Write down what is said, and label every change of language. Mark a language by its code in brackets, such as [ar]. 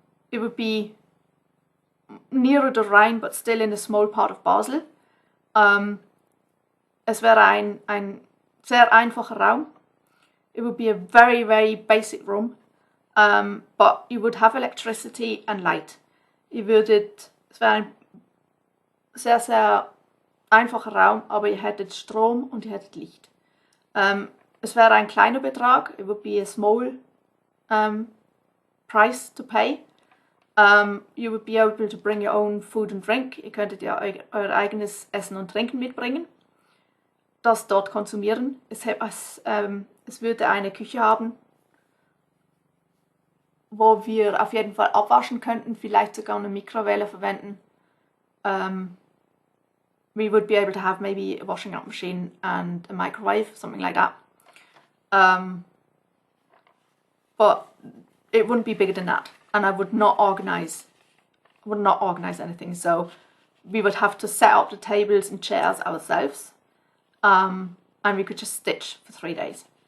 [en] It would be nearer the Rhine, but still in a small part of Basel. [de] Es wäre ein sehr einfacher Raum. [en] It would be a very, very basic room, but you would have electricity and light. [de] Es wäre ein sehr, sehr einfacher Raum, aber ihr hättet Strom und ihr hättet Licht. Es wäre ein kleiner Betrag. [en] It would be a small price to pay. You would be able to bring your own food and drink. [de] Ihr könntet ja euer eigenes Essen und Trinken mitbringen, das dort konsumieren. Es würde eine Küche haben, wo wir auf jeden Fall abwaschen könnten, vielleicht sogar eine Mikrowelle verwenden. [en] We would be able to have maybe a washing up machine and a microwave, something like that. But it wouldn't be bigger than that. And I would not organize anything. So we would have to set up the tables and chairs ourselves, and we could just stitch for 3 days.